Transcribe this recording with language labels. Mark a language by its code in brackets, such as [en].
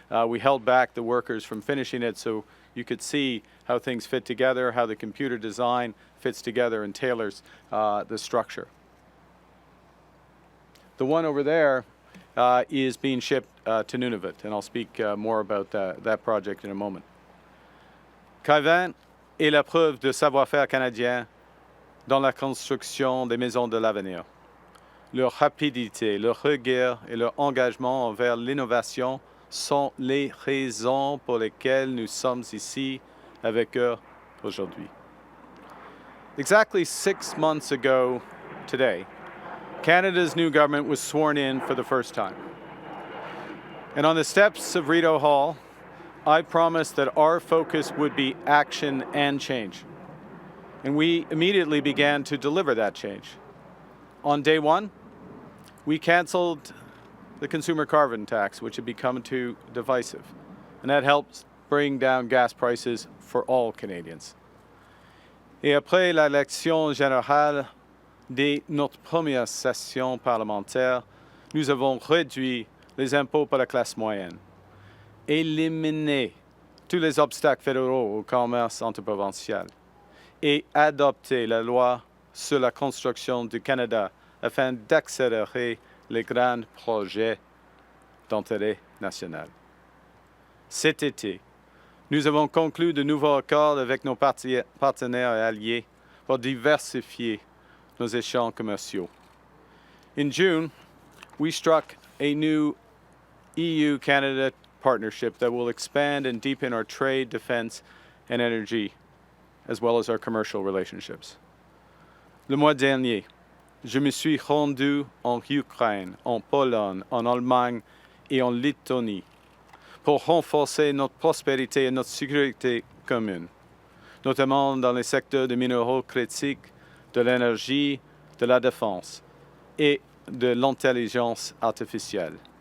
[en] We held back the workers from finishing it so you could see how things fit together, how the computer design fits together and tailors the structure. The one over there is being shipped to Nunavut, and I'll speak more about that project in a moment. [fr] Kaiven est la preuve de savoir-faire canadien dans la construction des maisons de l'avenir. Leur rapidité, leur rigueur et leur engagement envers l'innovation sont les raisons pour lesquelles nous sommes ici avec eux aujourd'hui. [en] Exactly 6 months ago today, Canada's new government was sworn in for the first time. And on the steps of Rideau Hall, I promised that our focus would be action and change. And we immediately began to deliver that change. On day 1, we canceled the consumer carbon tax, which had become too divisive. And that helps bring down gas prices for all Canadians. [fr] Et après l'élection générale de notre première session parlementaire, nous avons réduit les impôts pour la classe moyenne, éliminé tous les obstacles fédéraux au commerce interprovincial et adopté la loi sur la construction du Canada afin d'accélérer les grands projets d'intérêt national. Cet été, nous avons conclu de nouveaux accords avec nos partenaires et alliés pour diversifier nos échanges commerciaux. [en] In June, we struck a new EU-Canada partnership that will expand and deepen our trade, defense, and energy, as well as our commercial relationships. [fr] Le mois dernier, je me suis rendu en Ukraine, en Pologne, en Allemagne et en Lettonie pour renforcer notre prospérité et notre sécurité commune, notamment dans les secteurs des minéraux critiques, de l'énergie, de la défense et de l'intelligence artificielle.